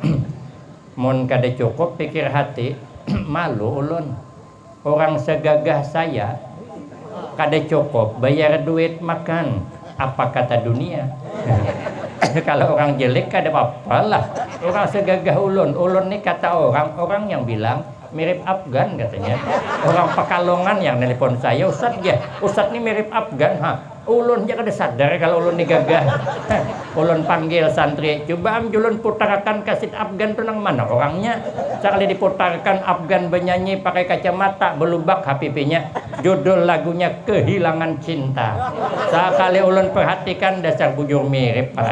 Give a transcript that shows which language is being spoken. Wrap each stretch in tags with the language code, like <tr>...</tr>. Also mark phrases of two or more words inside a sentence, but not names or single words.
<bjn>Mun kada cukup pikir hati, malu ulun. Orang segagah saya kada cukup bayar duit makan.</bjn> <id>Apa kata dunia?</id> <bjn>Kalau orang jelek kada apa-apalah. Orang segagah ulun nih kata orang yang bilang mirip Afgan katanya.</bjn> <id>Orang Pekalongan yang nelpon saya, Ustadz ya, Ustadz ini mirip Afgan.</id> <bjn>Ulun aja kada sadar kalau ulun nih gagah. Ulun panggil santri, coba julun putarkan kaset Afgan tuh nang mana orangnya.</bjn> <id>Sekali diputarkan Afgan bernyanyi pakai kacamata belubak HPP-nya.</id> <bjn>Judul lagunya Kehilangan Cinta. Sekali ulun perhatikan dasar bujur mirip.</bjn>